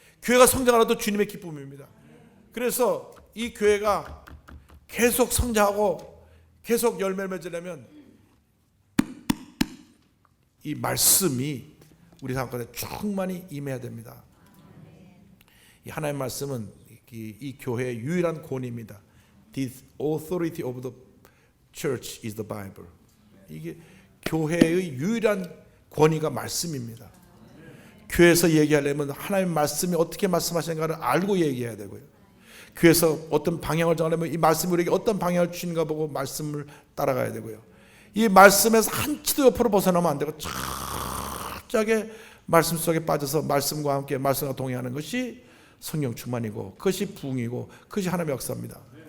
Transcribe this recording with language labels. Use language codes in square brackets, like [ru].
[ko] 교회가 성장하는 것도 주님의 기쁨입니다. 그래서 이 교회가 계속 성장하고 계속 열매를 맺으려면 이 말씀이 우리 삶 가운데 충만히 임해야 됩니다. 이 하나님의 말씀은 이 교회의 유일한 권위입니다. [en] The authority of the church is the Bible. [ko] 이게 교회의 유일한 권위가 말씀입니다. 교회에서 얘기하려면 하나님의 말씀이 어떻게 말씀하시는가를 알고 얘기해야 되고요. 교회에서 어떤 방향을 정하려면 이 말씀이 우리에게 어떤 방향을 주시는가 보고 말씀을 따라가야 되고요. 이 말씀에서 한치도 옆으로 벗어나면 안 되고 철저하게 말씀 속에 빠져서 말씀과 함께 말씀과 동행하는 것이 성령 충만이고 그것이 부흥이고 그것이 하나님의 역사입니다.